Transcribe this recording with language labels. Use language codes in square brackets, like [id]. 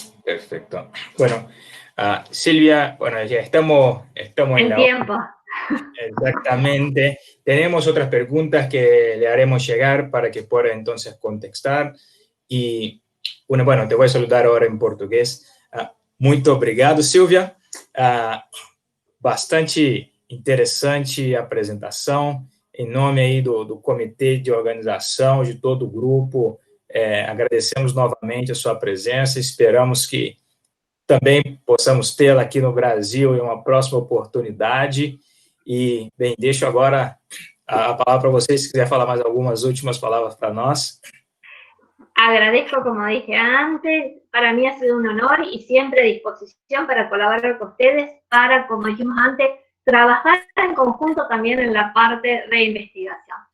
[es] Perfecto. Bueno, Silvia, bueno, ya estamos en tiempo. Exactamente. Tenemos otras preguntas que le haremos llegar para que pueda entonces contestar. E, bueno, te voy a saludar ahora en portugués. [pt] Muito obrigado, Silvia. Bastante interessante a apresentação. Em nome aí do comitê de organização, de todo o grupo, agradecemos novamente a sua presença. Esperamos que também possamos tê-la aqui no Brasil em uma próxima oportunidade. E, bem, deixo agora a palavra para vocês, se quiser falar mais algumas últimas palavras para nós. [es] Agradezco, como dije antes, para mí ha sido un honor y siempre a disposición para colaborar con ustedes, para, como dijimos antes, trabajar en conjunto también en la parte de investigación.